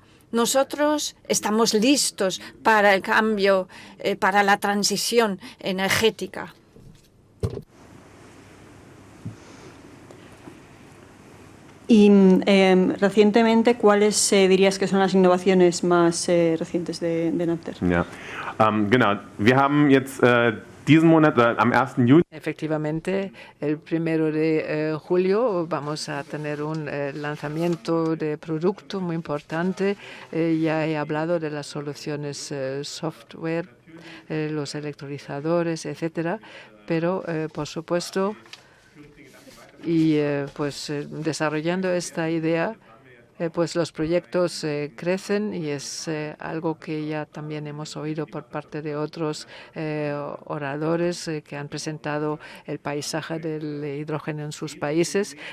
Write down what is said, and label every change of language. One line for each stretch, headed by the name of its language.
Spanish: Nosotros estamos listos para el cambio, para la transición energética. Y recientemente, ¿cuáles dirías que son las innovaciones más recientes de Enapter?
German: Ja, genau. Wir haben jetzt diesen Monat, am 1. Juli.
Spanish: Efectivamente, el 1 de julio vamos a tener un lanzamiento de producto muy importante. Ya he hablado de las soluciones software, los electrolizadores, etcétera, pero por supuesto, y desarrollando esta idea, pues los proyectos crecen, y es algo que ya también hemos oído por parte de otros oradores que han presentado el paisaje del hidrógeno en sus países.